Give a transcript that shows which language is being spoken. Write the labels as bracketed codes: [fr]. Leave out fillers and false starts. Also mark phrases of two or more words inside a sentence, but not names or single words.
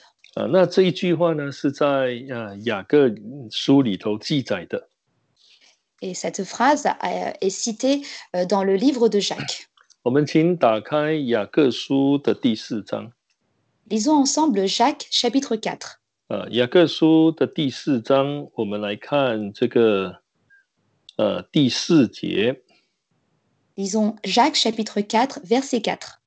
[zh] 那这一句话呢，是在雅各书里头记载的。 [fr] Et cette phrase est citée dans le livre de Jacques. [zh] 我们请打开雅各书的第4章。 [fr] Lisons ensemble Jacques chapitre 4. [zh] 雅各书的第4章，我们来看这个第4节。 [fr] Lisons Jacques chapitre 4, verset 4.